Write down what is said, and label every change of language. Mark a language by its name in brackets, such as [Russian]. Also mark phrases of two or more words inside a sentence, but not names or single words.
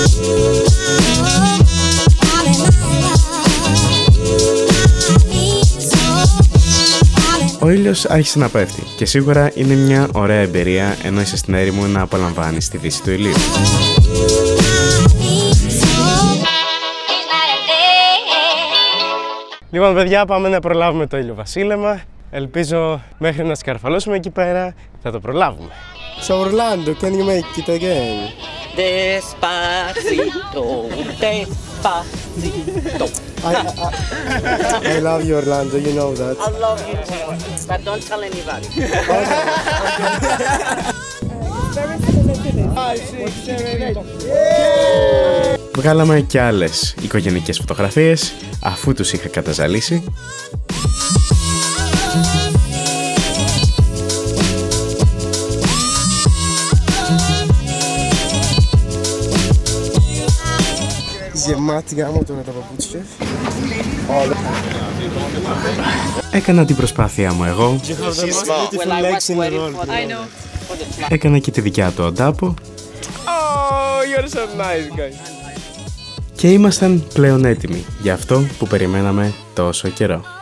[Greek] Ο ήλιος άρχισε να πέφτει και σίγουρα είναι μια ωραία εμπειρία ενώ είσαι στην έρημο να απολαμβάνεις τη δύση του ηλίου. Λοιπόν, παιδιά, πάμε να προλάβουμε το ηλιοβασίλεμα. Ελπίζω μέχρι να σκαρφαλώσουμε εκεί πέρα θα το προλάβουμε. [English] So Orlando, can you make it again? Despacito, despacito. I love you, Orlando. You know that. I love you too, but don't tell anybody. [Greek] Βγάλαμε και άλλες οικογενειακές φωτογραφίες αφού τους είχα καταζαλίσει. Γεμάτη γάμο τώρα τα παπούτσια. Έκανα την προσπάθειά μου εγώ. Έκανα και τη δικιά του ο Ντάπο. [English] Oh, you're so nice, guys. [Greek] και ήμασταν πλέον έτοιμοι για αυτό που περιμέναμε τόσο καιρό.